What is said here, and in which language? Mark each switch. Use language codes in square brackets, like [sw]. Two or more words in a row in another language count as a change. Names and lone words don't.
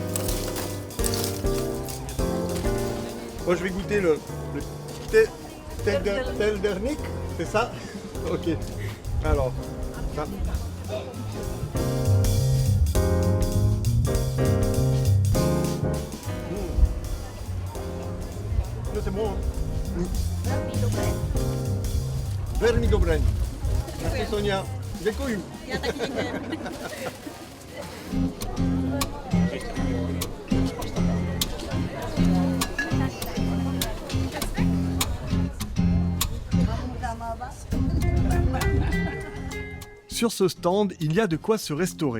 [fr] Moi je vais goûter le tredelník, c'est ça? Ok. Alors, ça. C'est bon, hein? [cs] Velmi dobré. Merci Sonia. Děkuju. Já taky děkuji. [fr] Sur ce stand, il y a de quoi se restaurer.